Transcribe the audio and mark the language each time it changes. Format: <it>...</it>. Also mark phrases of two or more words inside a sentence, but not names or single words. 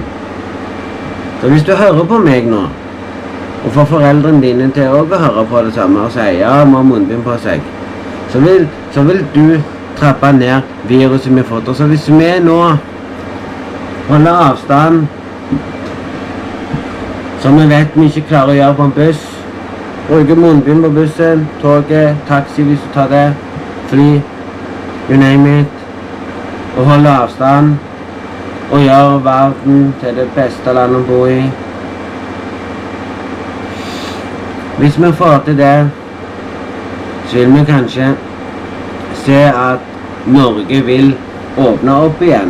<no>Så hvis du hører på meg nå, og får foreldrene dine til å høre på det samme og si ja, må ha munnbind på seg, så vil du trappe ned viruset vi har fått. Så hvis vi nå holder avstand, som vi vet vi ikke klarer å gjøre på en buss, bruker munnbind på bussen, toget, taxi hvis du tar det, fly,</no> <en>you name it,</en> <no>og holder avstand, og gjør verden til det beste landet å bo i. Hvis vi får til det, så vil vi kanskje se at Norge vil åpne opp igjen.</no>